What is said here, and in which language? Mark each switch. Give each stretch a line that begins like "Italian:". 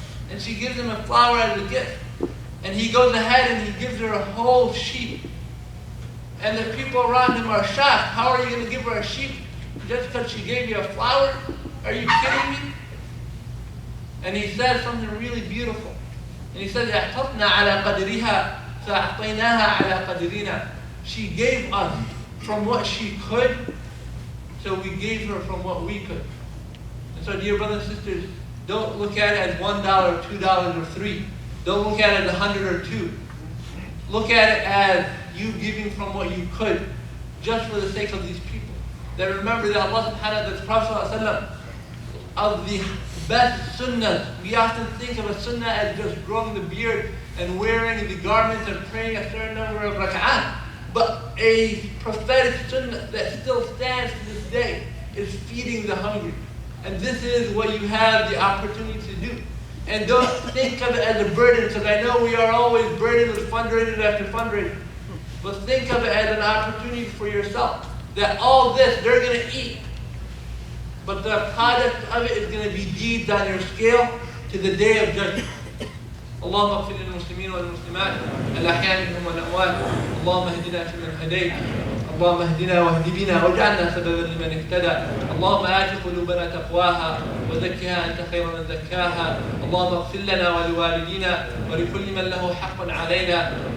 English: And she gives him a flower as a gift. And he goes ahead and he gives her a whole sheep. And the people around him are shocked. How are you going to give her a sheep just because she gave you a flower? Are you kidding me? And he said something really beautiful.
Arabic: And he said, اعطتنا على قدرها فأعطيناها على قدرنا.
English: She gave us from what she could, so we gave her from what we could. And so, dear brothers and sisters, don't look at it as $1, $2, or $3. Don't look at it as 100 or 2. Look at it as you giving from what you could, just for the sake of these people. That remember that Allah subhanahu wa ta'ala, the Prophet ﷺ, of the best sunnahs, we often think of a sunnah as just growing the beard and wearing the garments and praying a certain number of rak'ah. But a prophetic sunnah that still stands to this day is feeding the hungry. And this is what you have the opportunity to do. And don't think of it as a burden, because I know we are always burdened with fundraisers after fundraisers. But think of it as an opportunity for yourself. That all this, they're going to eat. But the product of it is going to be deeds on your scale to the day of judgment.
Arabic: اللهم اغفر للمسلمين والمسلمات الأحياء منهم والأموات اللهم اهدنا فيمن هديت اللهم اهدنا واهد بنا واجعلنا سببا لمن اهتدى اللهم آت قلوبنا تقواها وزكها أنت خير من زكاها اللهم اغفر لنا ولوالدينا ولكل من له حق علينا